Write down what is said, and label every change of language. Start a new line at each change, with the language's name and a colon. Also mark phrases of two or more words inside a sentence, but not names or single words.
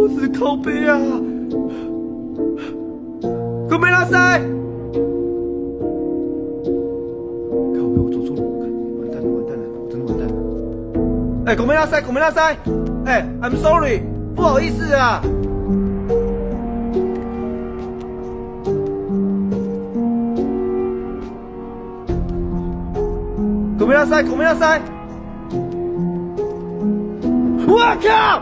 Chinese: 靠背啊！ ごめんなさい！靠背，我走错路，完蛋了，完蛋了，我真的完蛋了！
Japanese: 哎，ごめんなさい，ごめんなさい！
English: 哎 ，I'm sorry，
Chinese: 不好意思啊。
Japanese: ごめんなさい，ごめんなさい！
Chinese: 我靠！